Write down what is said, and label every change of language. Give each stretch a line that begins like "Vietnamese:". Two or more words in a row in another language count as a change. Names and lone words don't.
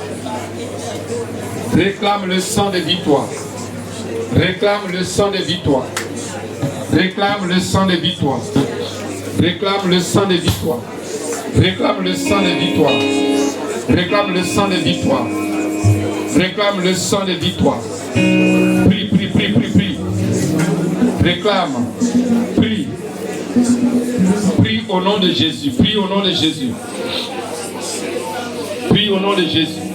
French: Réclame le sang de victoire. Réclame le sang de victoire. Réclame le sang de victoire. Réclame le sang de victoire. Réclame le sang de victoire. Réclame le sang de victoire. Réclame le sang de victoire. Prie, prie, prie, prie, prie. Réclame. Prie. Prie au nom de Jésus. Prie au nom de Jésus. Prie au nom de Jésus.